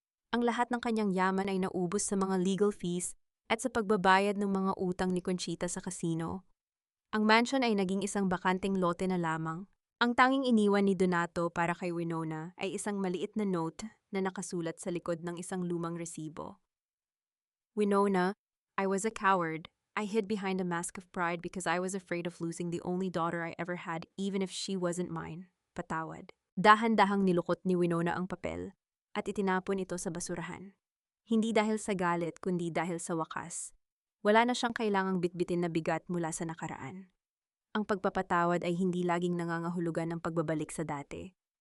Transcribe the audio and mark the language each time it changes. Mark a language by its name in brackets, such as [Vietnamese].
[Filipino] Ang lahat ng kanyang yaman ay naubos sa mga legal fees at sa pagbabayad ng mga utang ni Conchita sa casino. Ang mansion ay naging isang bakanting lote na lamang. Ang tanging iniwan ni Donato para kay Winona ay isang maliit na note na nakasulat sa likod ng isang lumang resibo. [English] Winona, I was a coward. I hid behind a mask of pride because I was afraid of losing the only daughter I ever had, even if she wasn't mine. [Filipino] Patawad. Dahan-dahang nilukot ni Winona ang papel at itinapon ito sa basurahan. Hindi dahil sa galit kundi dahil sa wakas. Wala na siyang kailangang bitbitin na bigat mula sa nakaraan. Ang pagpapatawad ay hindi laging nangangahulugan ng pagbabalik sa dati.